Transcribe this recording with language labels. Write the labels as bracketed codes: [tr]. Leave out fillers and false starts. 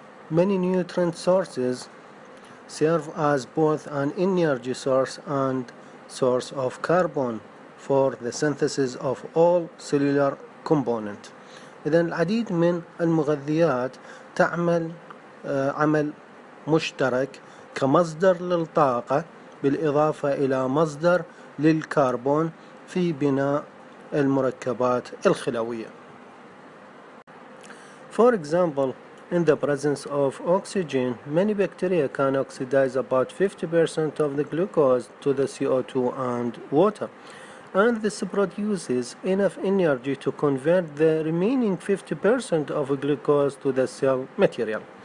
[en] Many nutrient sources serve as both an energy source and source of carbon for the synthesis of all cellular components. [ar] إذن العديد من المغذيات تعمل عمل مشترك كمصدر للطاقة بالإضافة إلى مصدر للكربون في بناء المركبات الخلوية. [en] For example, in the presence of oxygen, many bacteria can oxidize about 50% of the glucose to the CO2 and water, and this produces enough energy to convert the remaining 50% of glucose to the cell material.